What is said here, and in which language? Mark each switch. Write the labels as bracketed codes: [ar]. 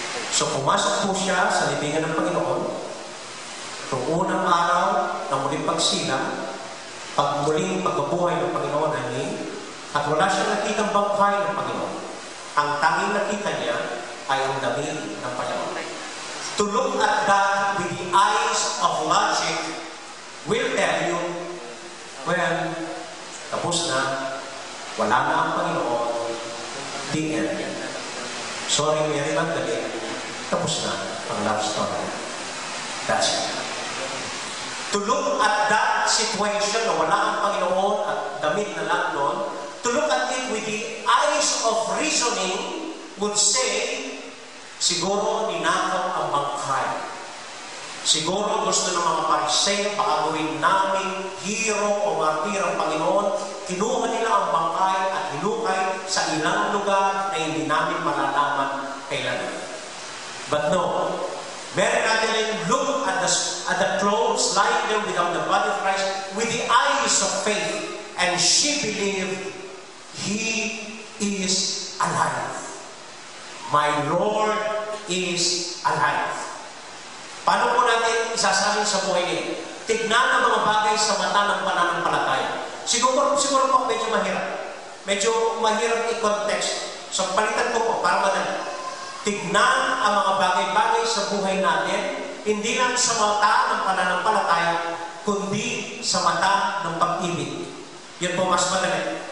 [tl] So pumasok po siya sa libingan ng Panginoon, noong unang araw ng muling pagsilang, pag muling pagbabuhay ng Panginoon at wala siyang nakitang bangkay ng Panginoon. Ang tanging nakita niya ay ang damit ng Panginoon. [en] To look at that with the eyes of logic will tell you, well, [tl] tapos na, wala na ang Panginoon, [en] the end. Sorry, Mary Magdalene, [tl] tapos na ang [en] love story. That's it. To look at that situation [tl] na wala ang Panginoon at damit na lang doon, [en] to look at it with the eyes of reasoning would say, [tl] siguro ninakaw ang bangkay. Siguro gusto ng mga Pariseo pakagawin namin hero o martir ang Panginoon, kinuha nila ang bangkay at hinukay sa ilang lugar na hindi namin malalaman kailan. [en] But no, Mary Magdalene looked at the at the clothes lying there without the body of Christ, with the eyes of faith, and she believed He is alive. My Lord is alive. [tl] Paano po natin isasalin sa buhay niya? Tignan ang mga bagay sa mata ng pananampalataya. Siguro po medyo mahirap. Medyo mahirap i-context. So palitan ko po para madali. Tignan ang mga bagay-bagay sa buhay natin, hindi lang sa mata ng pananampalataya, kundi sa mata ng pag-ibig. Yun po mas madali.